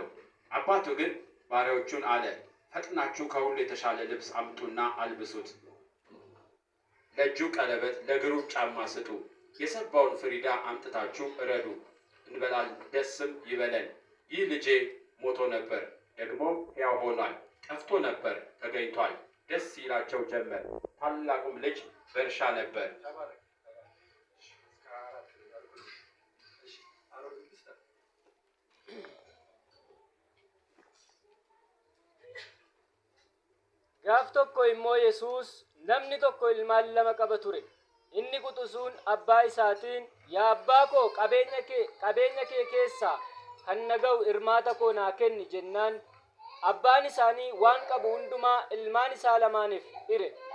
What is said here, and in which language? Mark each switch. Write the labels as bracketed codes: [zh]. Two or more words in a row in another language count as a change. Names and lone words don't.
[am] አባቱ ግን ባሪያዎቹን አለ፣ ፈጥናችሁ ከሁሉ የተሻለ ልብስ አምጡና አልብሱት፣ ለእጁ ቀለበት ለእግሩም ጫማ ስጡ፣ የሰባውን ፍሪዳ አምጥታችሁ እረዱ፣ እንበላል ደስም ይበለን። ይህ ልጄ ሞቶ ነበር፣ ደግሞም ሕያው ሆኗል፣ ጠፍቶ ነበር ተገኝቷል። ደስ ይላቸው ጀመር። ታላቁም ልጅ በእርሻ ነበር። [om] gaaf tokko immoo Yesuus namni tokko ilmaan lama qaba ture. Inni quxisuun abbaa isaatiin, yaa abbaa koo qabeenya kee keessaa kan naga'u hirmaata koo naa kenni jennaan, abbaan isaanii waan qabu hundumaa ilmaan isaa lamaaniif hire.